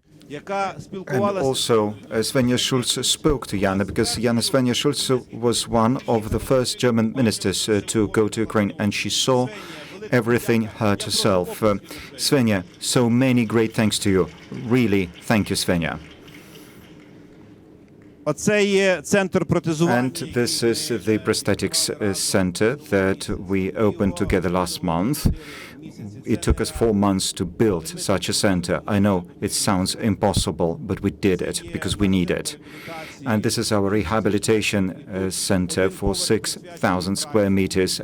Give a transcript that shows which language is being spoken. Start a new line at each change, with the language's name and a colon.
English: And also, Svenja Schulze spoke to Jana because Svenja Schulze was one of the first German ministers to go to Ukraine, and she saw everything herself. Svenja, so many great thanks to you. Really, thank you, Svenja.
Ukrainian: Оце є центр протезування.
English: And this is the prosthetics center that we opened together last month. It took us 4 months to build such a center. I know it sounds impossible, but we did it because we need it. And this is our rehabilitation center for 6,000 square meters.